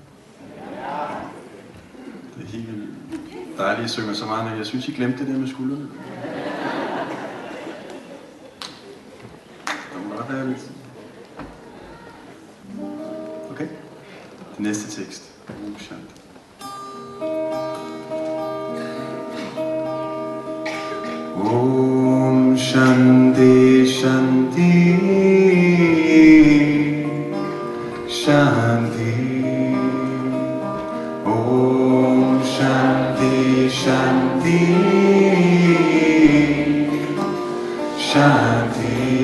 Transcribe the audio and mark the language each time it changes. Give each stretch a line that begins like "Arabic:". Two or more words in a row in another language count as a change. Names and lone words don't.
Danish: Det er helt vildt dejligt, at I synger så meget, men jeg synes, I glemte det der med skuldrene. Det må godt være lidt. Okay. Det næste tekst.
Sanskrit: Shanti. Om Shanti Shanti Shanti. Om Shanti Shanti Shanti.